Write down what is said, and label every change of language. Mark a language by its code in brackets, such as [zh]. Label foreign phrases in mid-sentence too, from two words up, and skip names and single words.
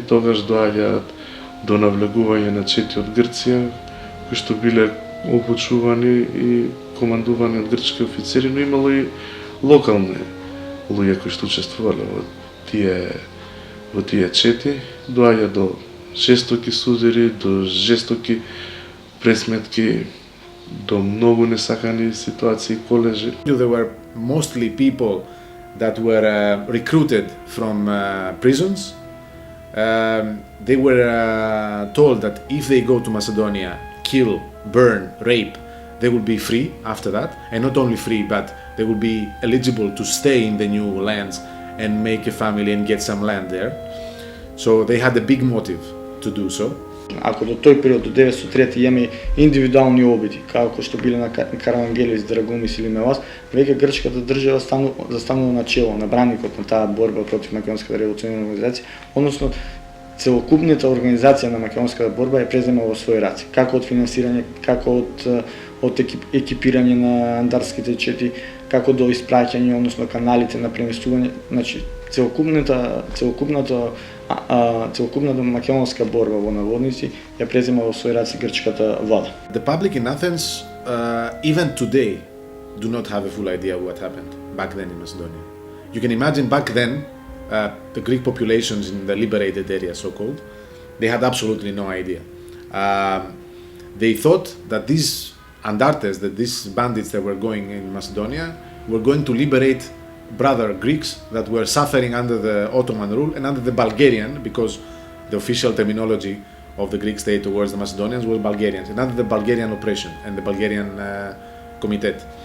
[mk] Тогаш доаѓаат до навлегување на чети од Грција, кои што биле обучувани и командувани од грчки офицери, но имало и локални луѓе кои што учествувале во тие чети. Доаѓа до жестоки судири, до жестоки пресметки, до многу несакани ситуации, колежи. [en] There were mostly people that were recruited from prisons. They were told that if they go to Macedonia, kill, burn, rape, they will be free after that. And not only free, but they will be eligible to stay in the new lands and make a family and get some land there. So they had a big motive to do so. [mk] Ако до тој период, до 1903 имаме индивидуални обиди, како што биле на Каравангелис, Драгомис или Мелас, веќе грчката држава застанува на чело, на браникот на таа борба против Македонската револуционерна организација, односно целокупната организација на македонската борба е презема во своји раце, како од финансирање, како од екипирање на андартските чети, како до испраќање, односно каналите на преместување, значи целокупната македонска борба во наводници ја презема во своји раце грчката влада. [en] The public in Athens, even today, do not have a full idea what happened back then in Macedonia. You can imagine back then, the Greek populations in the liberated area, so-called, they had absolutely no idea. They thought that these Andartes, that these bandits that were going in Macedonia, were going to liberate brother Greeks that were suffering under the Ottoman rule and under the Bulgarian, because the official terminology of the Greek state towards the Macedonians was Bulgarians, and under the Bulgarian oppression and the Bulgarian Komitet.